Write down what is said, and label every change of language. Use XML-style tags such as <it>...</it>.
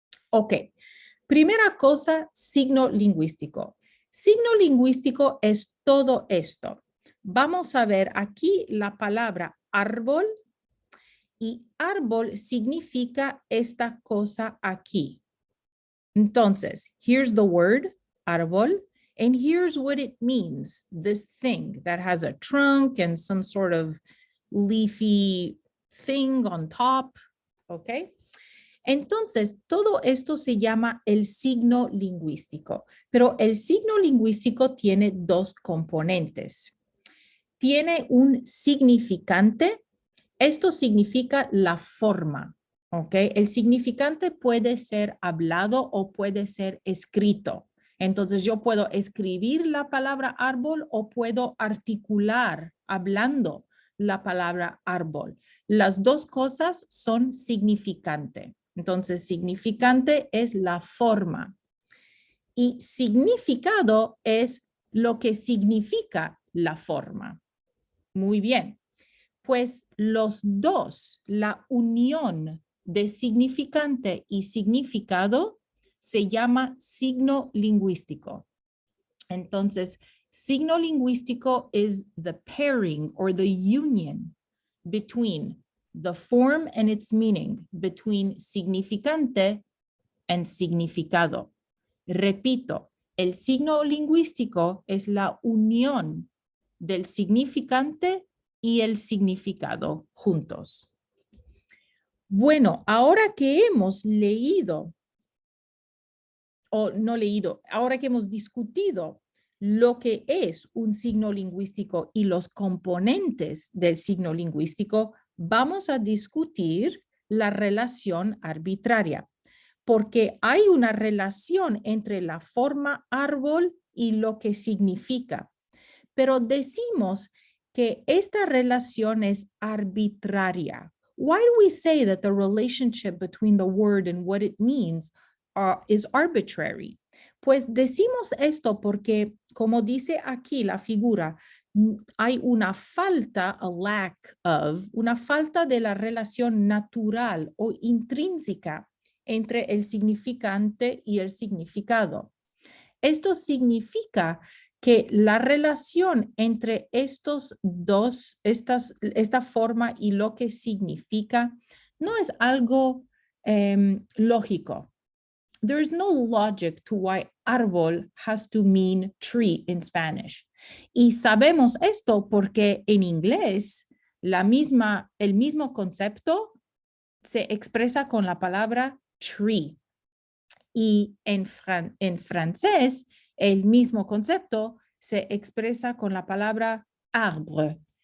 <es>Ok, primera cosa, signo lingüístico. Signo lingüístico es todo esto. Vamos a ver aquí la palabra árbol y árbol significa esta cosa aquí.</es> <en>Entonces, here's the word, árbol, and here's what it means, this thing that has a trunk and some sort of leafy thing on top, okay?</en> <es>Entonces, todo esto se llama el signo lingüístico, pero el signo lingüístico tiene dos componentes. Tiene un significante, esto significa la forma, ¿ok? El significante puede ser hablado o puede ser escrito. Entonces, yo puedo escribir la palabra árbol o puedo articular hablando la palabra árbol. Las dos cosas son significante. Entonces, significante es la forma y significado es lo que significa la forma. Muy bien, pues los dos, la unión de significante y significado se llama signo lingüístico. Entonces,</es> <en>Signo lingüístico is the pairing or the union between the form and its meaning, between significante and significado.</en> <es>Repito, el signo lingüístico es la unión del significante y el significado juntos. Bueno, ahora que hemos leído, o no leído, ahora que hemos discutido lo que es un signo lingüístico y los componentes del signo lingüístico, vamos a discutir la relación arbitraria, porque hay una relación entre la forma árbol y lo que significa. Pero decimos que esta relación es arbitraria.</es> <en>Why do we say that the relationship between the word and what it means is arbitrary?</en> <es>Pues decimos esto porque, como dice aquí la figura, hay una falta,</es> <en>a lack of,</en> <es>una falta de la relación natural o intrínseca entre el significante y el significado. Esto significa que la relación entre estos dos, esta forma y lo que significa, no es algo lógico.</es> <en>There is no logic to why árbol has to mean tree in Spanish.</en> <es>Y sabemos esto porque en inglés el mismo concepto se expresa con la palabra tree. Y en francés, el mismo concepto se expresa con la palabra arbre.</es>